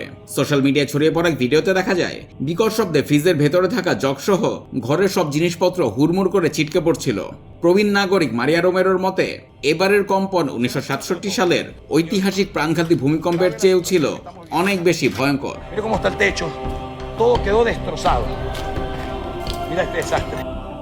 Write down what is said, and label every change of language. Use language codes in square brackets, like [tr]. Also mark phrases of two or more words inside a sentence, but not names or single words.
[bn] সোশ্যাল মিডিয়ায় ছড়িয়ে পড়া ভিডিওতে দেখা যায় বিকট শব্দে ফ্রিজের ভেতরে থাকা জগসহ ঘরের সব জিনিসপত্র হুড়মুড় করে ছিটকে পড়ছিল। প্রবীণ নাগরিক মারিয়া রোমেরোর মতে, এবারের কম্পন 1967 সালের ঐতিহাসিক প্রাণঘাতী ভূমিকম্পের চেয়েও ছিল অনেক বেশি ভয়ঙ্কর। [es] Mira cómo está el techo, todo quedó destrozado. Mira este desastre.